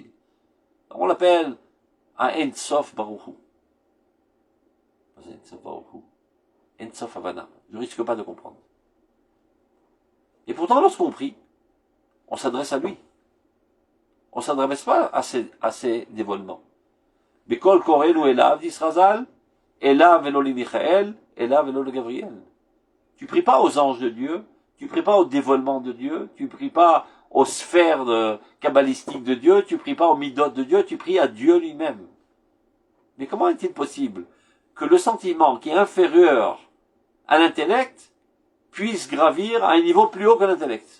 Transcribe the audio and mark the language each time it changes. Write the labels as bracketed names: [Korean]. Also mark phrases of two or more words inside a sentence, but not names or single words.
[French] On l'appelle un [Hebrew] אין סוף ברוך הוא. אין סוף ברוך הוא. אין סוף הבנה. [French] Je ne risque pas de comprendre. Et pourtant, lorsqu'on prie, on s'adresse à lui. On ne s'adresse pas à ses dévoilements. [Hebrew] בכל קראנו אליו, dit Razal, אליו ולא למיכאל, אליו ולא לגבריאל. [French] Tu pries pas aux anges de Dieu, tu pries pas au dévoilement de Dieu, tu pries pas aux sphères kabbalistiques de Dieu, tu pries pas aux midot de Dieu, tu pries à Dieu lui-même. Mais comment est-il possible que le sentiment qui est inférieur à l'intellect puisse gravir à un niveau plus haut que l'intellect?